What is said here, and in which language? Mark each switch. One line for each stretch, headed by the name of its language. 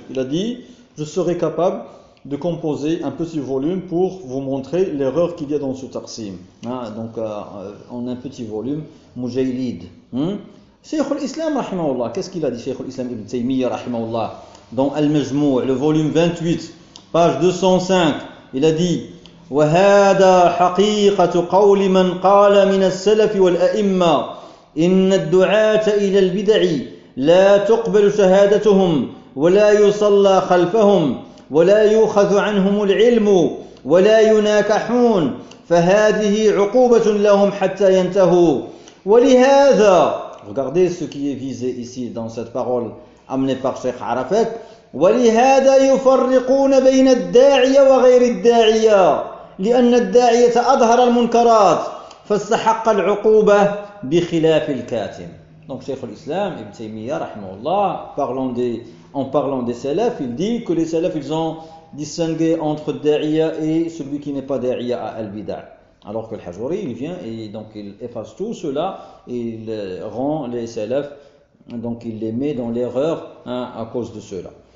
French: Il a dit, je serai capable de composer un petit volume pour vous montrer l'erreur qu'il y a dans ce taqsim. Hein, donc, en un petit volume, Mujaylid. Hein? Cheikh al-Islam, rahimahullah, qu'est-ce qu'il a dit, Cheikh al-Islam ibn Taymiyyah, rahimahullah, dans Al-Majmou, le volume 28, page 205, il a dit,
Arabic: وهذا حقيقة قول من قال من السلف والأئمة إن الدعاة إلى البدع لا تقبل شهادتهم ولا يصلى خلفهم ولا يؤخذ عنهم العلم ولا يناكحون فهذه عقوبة لهم حتى ينتهوا ولهذا
French: Regardez ce qui est visé ici dans cette parole amenée par Cheikh Arafat.
Arabic: ولهذا يفرقون بين الداعية وغير الداعية لأن الداعية أظهر المنكرات فاستحق العقوبة بخلاف الكاتم.
French: Donc Cheikh Al-Islam Ibn Taymiyyah rahimahullah, en parlant des salaf, il dit que les salaf ils ont distingué entre da'iya et celui qui n'est pas da'iya à al-bida'. Alors que Al-Hajuri il vient et donc il efface tout cela et il rend les salaf, donc il les met dans l'erreur hein, à cause de cela.